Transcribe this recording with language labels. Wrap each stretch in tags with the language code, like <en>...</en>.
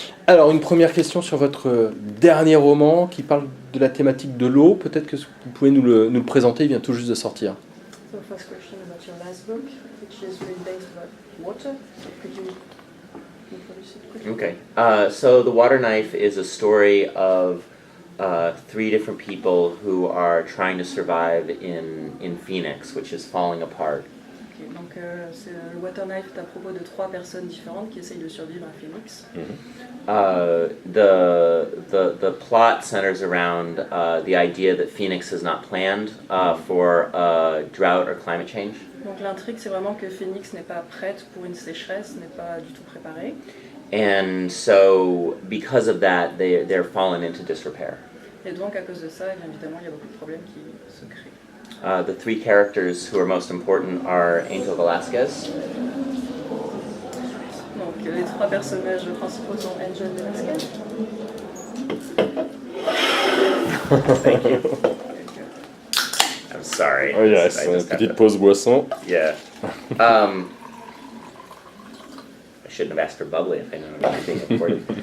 <fr>Alors, une première question sur votre dernier roman qui parle de la thématique de l'eau. Peut-être que vous pouvez nous le présenter, il vient tout juste de sortir.</fr> <en>So first question about your last book, which is really based about water. So could you introduce it quickly? Okay. So The Water Knife is a story of 3 different people who are trying to survive in Phoenix, which is falling apart.</en> <fr>Okay, donc le Water Knife est à propos de 3 personnes différentes qui essayent de survivre à Phoenix.</fr> <en>The plot centers around the idea that Phoenix is not planned for drought or climate change.</en> <fr>Donc l'intrigue, c'est vraiment que Phoenix n'est pas prête pour une sécheresse, n'est pas du tout préparée.</fr> <en>And so, because of that, they're fallen into disrepair.</en> <fr>Et donc à cause de ça, bien évidemment, il y a beaucoup de problèmes qui se créent.</fr> <en>The 3 characters who are most important are Angel Velasquez.</en> <fr>Donc les 3 personnages principaux sont Angel Velasquez.</fr> <en>Thank you. I'm sorry. Oh yes,</en> <fr>une petite pause boisson.</fr> <en>Yeah. I shouldn't have asked for bubbly if I know it was being recorded.</en>